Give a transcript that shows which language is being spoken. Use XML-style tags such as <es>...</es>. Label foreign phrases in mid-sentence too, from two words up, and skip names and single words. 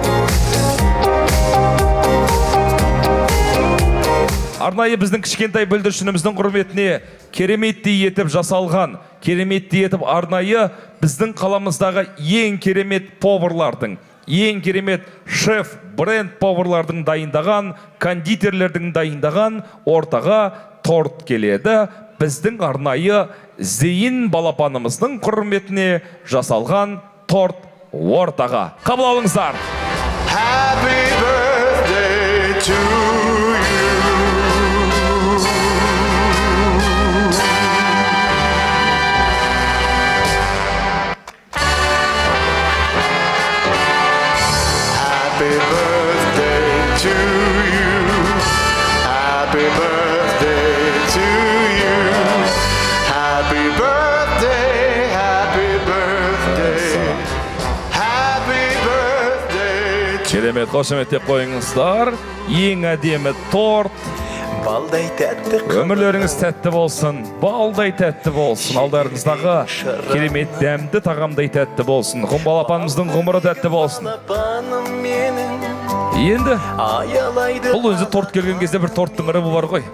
<kk>Арнайы біздің кішкентай бүлдіршініміздің құрметіне кереметтей етіп жасалған, кереметтей етіп арнайы біздің қаламыздағы ең керемет поварлардың, ең керемет шеф бренд поварлардың дайындаған, кондитерлердің дайындаған ортаға торт келеді. Біздің арнайы Зейін балапанымыздың құрметіне жасалған торт ортаға. Қабыл алыңыздар.</kk> <en>Happy birthday to you. Happy birthday to you. Happy birthday to you. Happy birthday, happy birthday. Happy birthday.</en> <kk>Керемет, қошеметтеп қойыңыздар. Ең әдемі торт. Балдай тәтті. Өмірлеріңіз тәтті болсын, балдай тәтті болсын. Алдарыңыздағы керемет дәмді тағамдай тәтті болсын. Құм балапанымыздың ғұмыры тәтті болсын. Енді бұл өзі торт келген кезде бір торттың ырыбы бар ғой.</kk>